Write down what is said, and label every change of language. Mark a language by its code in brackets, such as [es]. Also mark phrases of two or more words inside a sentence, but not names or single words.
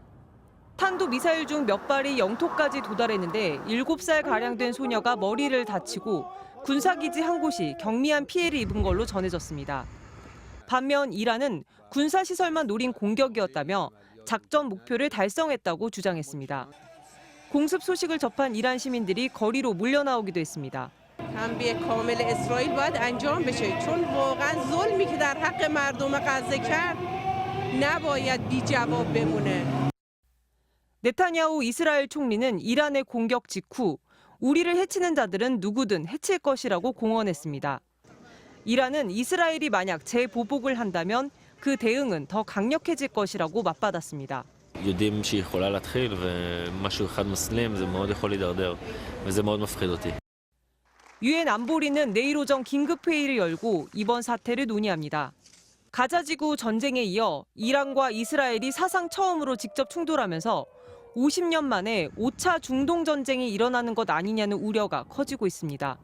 [ko] 탄도 미사일 중 몇 발이 영토까지 도달했는데 7살가량 된 소녀가 머리를 다치고 군사기지 한 곳이 경미한 피해를 입은 걸로 전해졌습니다. 반면 이란은 군사시설만 노린 공격이었다며 작전 목표를 달성했다고 주장했습니다. 공습 소식을 접한 이란 시민들이 거리로 몰려나오기도 했습니다. [fa] تنبیه کامل اسرائیل باید انجام بشه چون واقعا ظلمی که در حق مردم غزه کرد نباید بی جواب بمونه. [ko] 네타냐후 이스라엘 총리는 이란의 공격 직후 우리를 해치는 자들은 누구든 해칠 것이라고 공언했습니다. 이란은 이스라엘이 만약 재보복을 한다면 그 대응은 더 강력해질 것이라고 맞받았습니다. [he] יודעים שהיא יכולה להתחיל ומשהו אחד מסלים זה מאוד יכול להידרדר וזה מאוד מפחיד אותי. [ko] 유엔 안보리는 내일 오전 긴급회의를 열고 이번 사태를 논의합니다. 가자지구 전쟁에 이어 이란과 이스라엘이 사상 처음으로 직접 충돌하면서 50년 만에 5차 중동 전쟁이 일어나는 것 아니냐는 우려가 커지고 있습니다.